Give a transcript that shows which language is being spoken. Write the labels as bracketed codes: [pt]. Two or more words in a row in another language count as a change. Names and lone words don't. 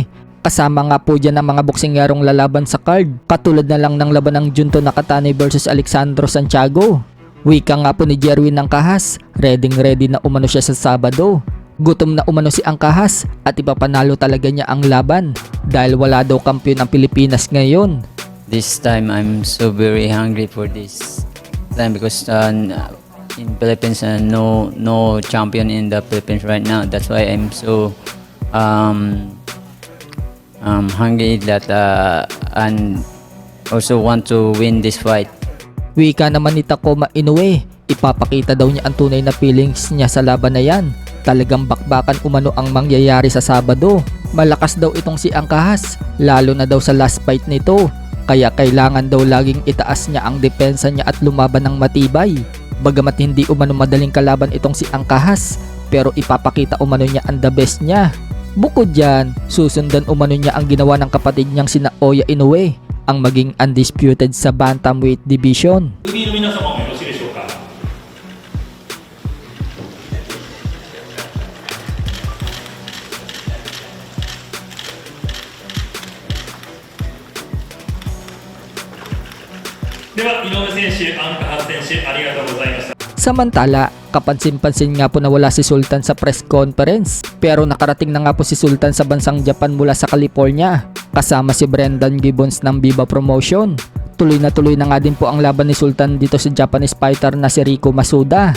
[tl] Kasama nga po dyan ang mga boksingerong lalaban sa card, katulad na lang ng laban ng Junto Nakatani versus Alexandro Santiago. Wika nga po ni Jerwin Angcahas, ready na umano siya sa Sabado. Gutom na umano si Angcahas at ipapanalo talaga niya ang laban dahil wala daw kampiyon ang Pilipinas ngayon. [en] This time I'm so very hungry for this time because in Philippines no champion in the Philippines right now. That's why I'm so hungry that and also want to win this fight. [tl] Wika naman ni Takuma Inoue, ipapakita daw niya ang tunay na feelings niya sa laban na yan. Talagang bakbakan umano ang mangyayari sa Sabado. Malakas daw itong si Angcahas, lalo na daw sa last fight nito. Kaya kailangan daw laging itaas niya ang depensa niya at lumaban ng matibay. Bagamat hindi umano madaling kalaban itong si Angcahas, pero ipapakita umano niya ang [en] the best [tl] niya. Bukod dyan, susundan umano niya ang ginawa ng kapatid niyang sina Oya Inoue, ang maging undisputed sa bantamweight division. [ja] では井上選手、アンカハス選手、ありがとうございました。 [tl] Samantala, kapansin-pansin nga po na wala si Sultan sa press conference, pero nakarating na nga po si Sultan sa bansang Japan mula sa California kasama si Brendan Gibbons ng Viva Promotion. Tuloy na nga din po ang laban ni Sultan dito sa Japanese fighter na si Rico Masuda.